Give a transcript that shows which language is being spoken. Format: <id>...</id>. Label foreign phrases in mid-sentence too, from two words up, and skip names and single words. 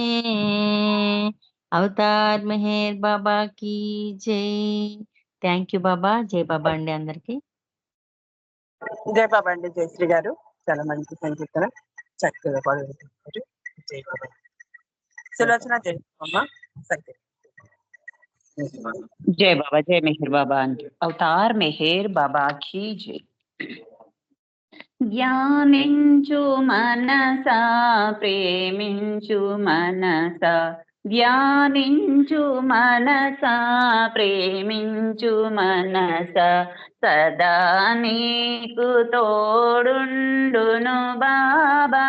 <hi>अवतार मेहर बाबा की जय.</hi> <en>thank you</en> <te>బాబా. జై బాబా అండి అందరికి. జై బాబా అండి. జయశ్రీ గారు చాలా మంచి సంకీర్తన చక్కగా పాడుతున్నారు. జై బాబా. సులోచన జై అమ్మ సంకీర్తన.</te> <hi>जय बाबा जय मेहर बाबा अवतार मेहर बाबा की जय.</hi> <te>ధ్యానించు మనసా ప్రేమించు మనసా. ధ్యానించు మనసా ప్రేమించు మనసా. సదా నీకు తోడుండును బాబా.</te>